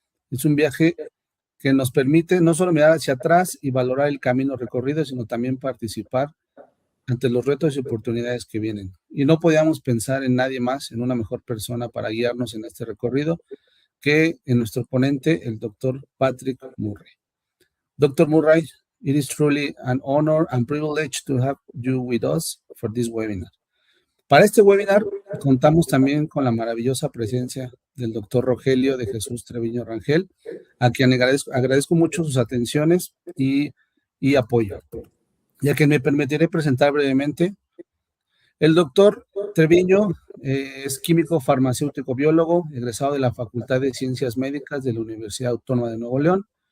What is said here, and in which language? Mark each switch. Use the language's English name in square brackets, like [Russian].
[Spanish] Es un viaje que nos permite no solo mirar hacia atrás y valorar el camino recorrido, sino también participar ante los retos y oportunidades que vienen. Y no podíamos pensar en nadie más, en una mejor persona para guiarnos en este recorrido que en nuestro ponente, el doctor Patrick Murray. [English] Dr. Murray, it is truly an honor and privilege to have you with us for this webinar. [Spanish] Para este webinar contamos también con la maravillosa presencia del doctor Rogelio de Jesús Treviño Rangel, a quien agradezco mucho sus atenciones y apoyo. Y a quien me permitiré presentar brevemente. El doctor Treviño es químico farmacéutico biólogo, egresado de la Facultad de Ciencias Médicas de la Universidad Autónoma de Nuevo León.